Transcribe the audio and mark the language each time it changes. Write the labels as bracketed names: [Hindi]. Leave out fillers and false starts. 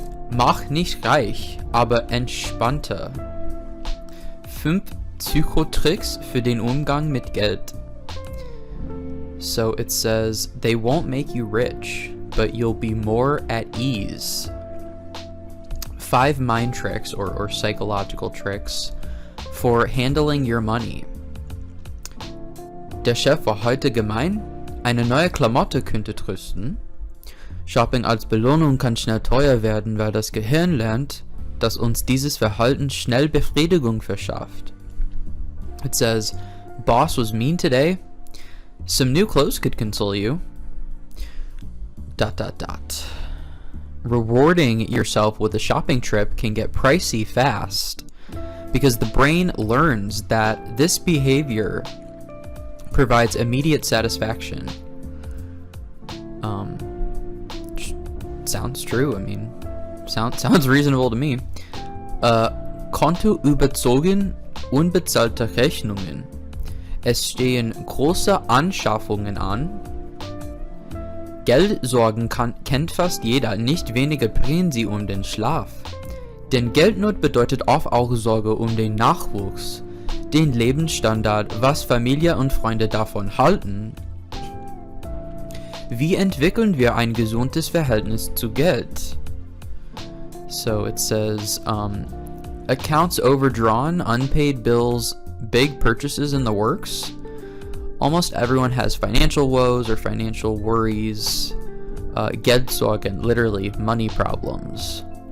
[German] Mach nicht reich, aber entspannter. 5 Pscyho-Tricks für den Umgang mit Geld. [English] So it says, they won't make you rich, but you'll be more at ease. 5 mind tricks or psychological tricks for handling your money. [German] Der Chef war heute gemein. Eine neue Klamotte könnte trösten. Shopping als Belohnung kann schnell teuer werden, weil das Gehirn lernt, dass uns dieses Verhalten schnell Befriedigung verschafft. [English] It says, boss was mean today. Some new clothes could console you. ... Rewarding yourself with a shopping trip can get pricey fast because the brain learns that this behavior provides immediate satisfaction. Sounds true. I mean, sounds reasonable to me. [German] Konto überzogen, unbezahlte Rechnungen. Es stehen große Anschaffungen an. Geldsorgen kennt fast jeder, nicht weniger bringen sie um den Schlaf. Denn Geldnot bedeutet oft auch Sorge um den Nachwuchs, den Lebensstandard, was Familie und Freunde davon halten. Wie entwickeln wir ein gesundes Verhältnis zu Geld? [English] So it says, accounts overdrawn, unpaid bills, big purchases in the works. Almost everyone has financial woes or financial worries. Geldsorgen, literally money problems.